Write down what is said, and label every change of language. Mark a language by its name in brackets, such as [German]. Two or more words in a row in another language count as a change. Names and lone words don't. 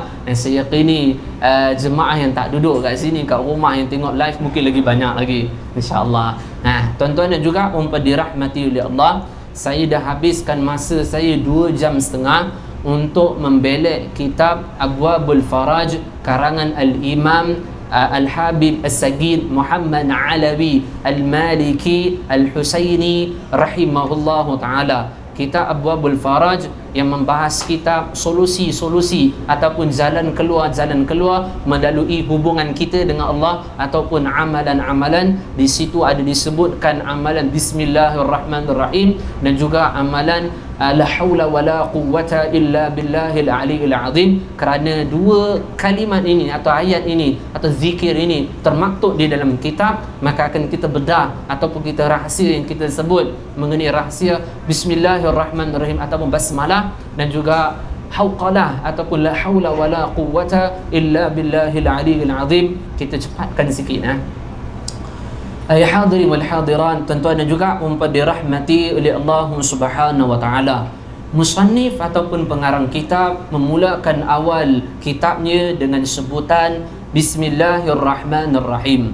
[Malay] Dan saya yakini jemaah yang tak duduk kat sini, kat rumah yang tengok live mungkin lagi banyak lagi, insyaAllah. Tuan-tuan dan juga umpah dirahmati oleh Allah, saya dah habiskan masa saya 2 jam setengah untuk membelek kitab Abwabul Faraj karangan Al-Imam Al-Habib As-Sagid Muhammad Alawi Al-Maliki Al-Husaini [Arabic] رحمه الله تعالى. [Malay] Kitab Abwabul Faraj yang membahas kitab solusi-solusi ataupun jalan keluar melalui hubungan kita dengan Allah ataupun amalan-amalan. Di situ ada disebutkan amalan Bismillahirrahmanirrahim dan juga amalan [Arabic] لا حول ولا قوة إلا بالله العلي العظيم. [Malay] Kerana 2 kalimat ini atau ayat ini atau zikir ini termaktub di dalam kitab, maka akan kita bedah ataupun kita rahsia yang kita sebut mengenai rahsia Bismillahirrahmanirrahim ataupun basmalah, dan juga hauqalah ataupun [Arabic] لا حول ولا قوة إلا بالله العلي العظيم. [Malay] Kita cepatkan sikit. [Arabic] يا حاضرين والحاضرات, [Malay] tuan-tuan dan juga umpah dirahmati oleh Allah [Arabic] سبحانه وتعالى. [Malay] Musannif ataupun pengarang kitab memulakan awal kitabnya dengan sebutan Bismillahirrahmanirrahim.